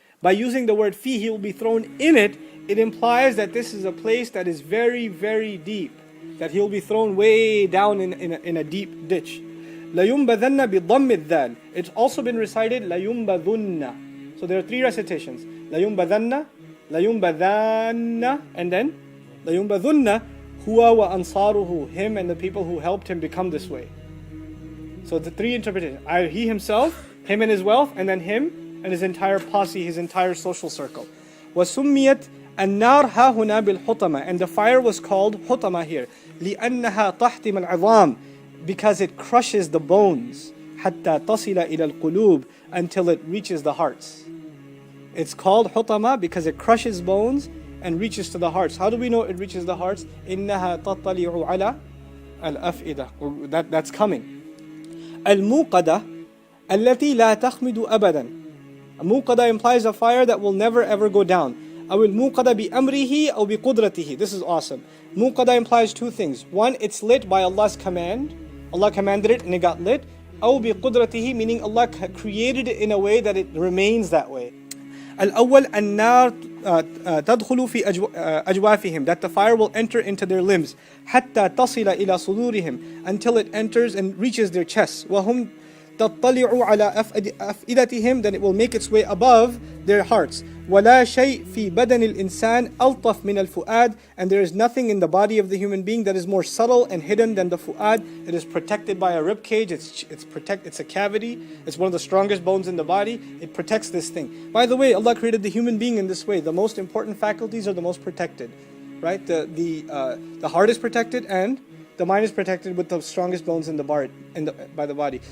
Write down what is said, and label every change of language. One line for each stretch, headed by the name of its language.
English: By using the word fi, he will be thrown in it. It implies that this is a place that is very, very deep. That he'll be thrown way down in a deep ditch.
Arabic: لَيُنْبَذَنَّ بِضَمِّ الذَّالِ.
English: It's also been recited لَيُنْبَذُنَّ. So there are three recitations.
Arabic: لَيُنْبَذَنَّ, لَيُنْبَذَنَّ,
English: and then
Arabic: لَيُنْبَذُنَّ هُوَ وَأَنصَارُهُ.
English: Him and the people who helped him become this way. So the three interpretations. He himself, him and his wealth, and then him and his entire posse, his entire social circle.
Arabic: وَسُمِّيَتْ النار ها هنا بالحطمة.
English: And the fire was called حطمة here.
Arabic: لأنها تحطم العظام.
English: Because it crushes the bones.
Arabic: حتى تصل إلى القلوب.
English: Until it reaches the hearts. It's called حطمة because it crushes bones and reaches to the hearts. How do we know it reaches the hearts?
Arabic: إنها تطلع على الأفئدة.
English: That's coming.
Arabic: الموقدة التي لا تخمد أبدا.
English: موقدة implies a fire that will never ever go down.
Arabic: أو الموقدة بأمره أو بقدرته.
English: This is awesome. موقدة implies two things. One, it's lit by Allah's command. Allah commanded it and it got lit.
Arabic: أو بقدرته,
English: meaning Allah created it in a way that it remains that way.
Arabic: الأول النار تدخل في أجوافهم.
English: That the fire will enter into their limbs.
Arabic: حتى تصل إلى صدورهم.
English: Until it enters and reaches their chests.
Arabic: وهم تطلع على أفئدتهم.
English: Then it will make its way above their hearts.
Arabic: ولا شيء في بدن الإنسان ألطف من الفؤاد.
English: And there is nothing in the body of the human being that is more subtle and hidden than the fu'ad. It is protected by a rib cage. It's a cavity. It's one of the strongest bones in the body. It protects this thing. By the way, Allah created the human being in this way. The most important faculties are the most protected, right? The heart is protected and the mind is protected with the strongest bones in the by the body.